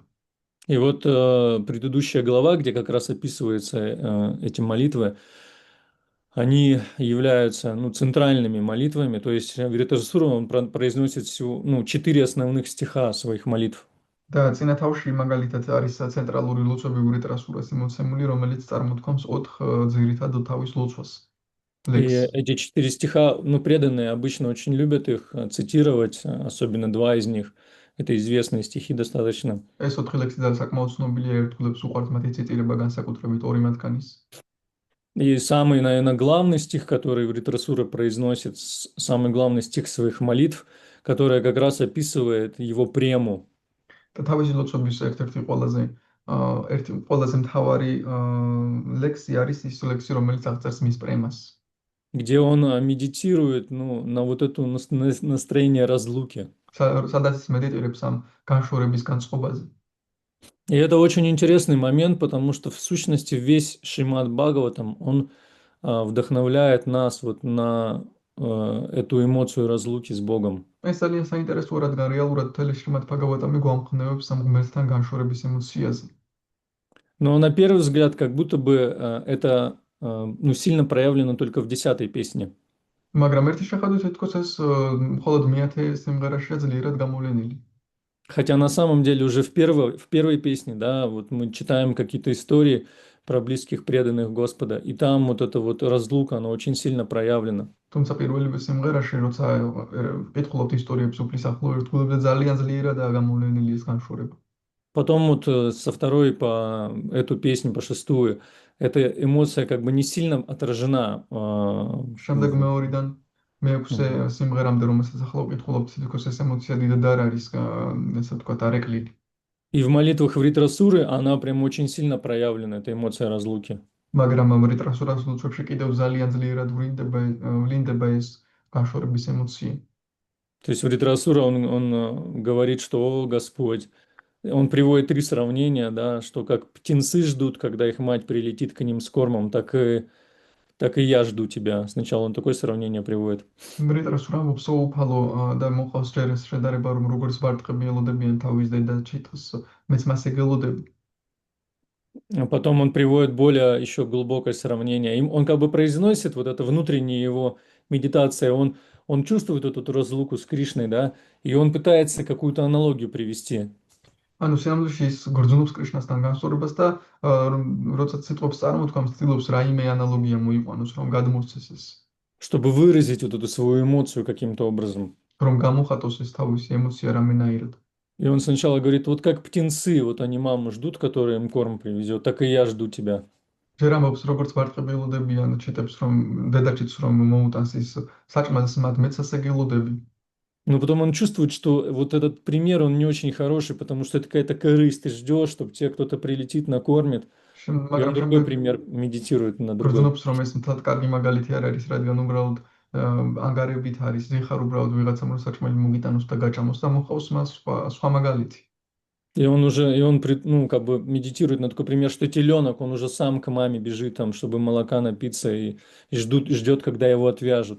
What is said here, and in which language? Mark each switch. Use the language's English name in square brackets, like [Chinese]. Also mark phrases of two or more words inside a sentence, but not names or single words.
[Russian] И вот предыдущая глава, где как раз описываются эти молитвы, они являются, ну, центральными молитвами, то есть Вритасура, он произносит всего, ну, 4 основных стиха своих молитв. [Georgian] და წინა თავში მაგალითად არის ცენტრალური ლოცვები ვრიტრასურას იმოცემული, რომელიც წარმოთქვამს 4 ძირითად თავის ლოცვას. [Russian] И эти 4 стиха, ну, преданные обычно очень любят их цитировать, особенно 2 из них. Это известные стихи достаточно. [Georgian] ეს 4 ლექსი და საკმაოდ ცნობილია ერთგულებს უყვართ მათი ციტირება განსაკუთრებით ორი მათგანის. [Russian] И самый, наверное, главный стих, который Вритрасура произносит, самый главный стих своих молитв, который как раз описывает его прему. [Georgian] და თავისი ლოცვების ერთ-ერთი ყველაზე მთავარი ლექსი არის ის ლექსი, რომელიც აღწერს მის პრემას. [Russian] Где он медитирует, ну, на вот это настроение разлуки. [Georgian] სადაც ის მედიტირებს ამ განშორების განწყობაზე. [Russian] И это очень интересный момент, потому что в сущности весь Шримад Бхагаватам, он вдохновляет нас вот на эту эмоцию разлуки с Богом. [Georgian] ეს ძალიან საინტერესოა, რადგან რეალურად მთელი შრიმად ბჰაგავატამი გვამხნევებს ამ ღმერთთან განშორების ემოციაზე. [Russian] Но на первый взгляд, как будто бы это ну, сильно проявлено только в 10-й песне. [Georgian] მაგრამ ერთი შეხედვით თითქოს ეს მხოლოდ მე-10 სიმღერაშია ძლიერად გამოვლენილი. [Russian] Хотя на самом деле уже в первой песне, да, вот мы читаем какие-то истории про близких преданных Господа, и там вот эта вот разлука, она очень сильно проявлена. [Georgian] თუმცა პირველი სიმღერაში, როცა ვკითხულობთ ისტორიებს უფლის ახლო ერთგულებზე, ძალიან ძლიერადაა გამოვლენილი ეს განშორება. [Russian] Потом вот со второй по эту песню, по 6-ю, эта эмоция как бы не сильно отражена. [Georgian] შემდეგ მეორიდან მე-6 სიმღერამდე, რომელსაც ახლა ვკითხულობთ, თითქოს ეს ემოცია დიდად არ არის, ესე ვთქვათ, არეკლილი. [Russian] И в молитвах Вритрасуры она прям очень сильно проявлена, эта эмоция разлуки. [Georgian] მაგრამ ვრიტრასურას ლოცვებში კიდევ ძალიან ძლიერად ვლინდება ეს განშორების ემოცია. [Russian] То есть Вритрасура, он говорит, что «О, Господь», он приводит 3 сравнения, да, что как птенцы ждут, когда их мать прилетит к ним с кормом, так и я жду тебя. Сначала он такое сравнение приводит. [Georgian] ვრიტრასურა მოფსოუფალო და მოყავს ჯერ ეს შედარება, რომ როგორც ბარტყები ელოდებიან თავის დედა ჩიტს, მეც მას ეგელოდები. [Russian] А потом он приводит более еще глубокое сравнение. Он как бы произносит вот это внутреннее его медитация, он чувствует эту разлуку с Кришной, да, и он пытается какую-то аналогию привести. [Georgian] ანუ სინამდვილეში ის გრძნობს კრიშნასთან განსხვავებას და როდესაც სიტყვებს წარმოთქვამს, ცდილობს რაიმე ანალოგია მოიყვანოს, რომ გადმოსცეს ეს. [Russian] Чтобы выразить вот эту свою эмоцию каким-то образом. [Georgian] რომ გამოხატოს ეს თავისი ემოცია რამენაირად. [Russian] И он сначала говорит, вот как птенцы, вот они маму ждут, которая им корм привезет, так и я жду тебя. [Georgian] ჯერ ამბობს, როგორც ბარტყები ელოდებიან ჩიტებს, რომ დედაჩიც რომ მოუტანს ის საჭმელს, მათ მეც ასე გელოდები. [Russian] Но потом он чувствует, что вот этот пример, он не очень хороший, потому что это какая-то корысть, ты ждешь, чтобы тебе кто-то прилетит, накормит. И он другой пример медитирует на другой. [Georgian] გრძნობს, რომ ეს მთლად კარგი მაგალითი არ არის, რადგან уბრალოდ ანგარებით არის, ზიხარ უბრალოდ ვიღაცამ რომ საჭმელი მოგიტანოს და გაჭამოს და მოხავს მას სხვა მაგალითი. [Russian] И он ну, как бы медитирует на такой пример, что теленок, он уже сам к маме бежит, там, чтобы молока напиться, и ждет, когда его отвяжут.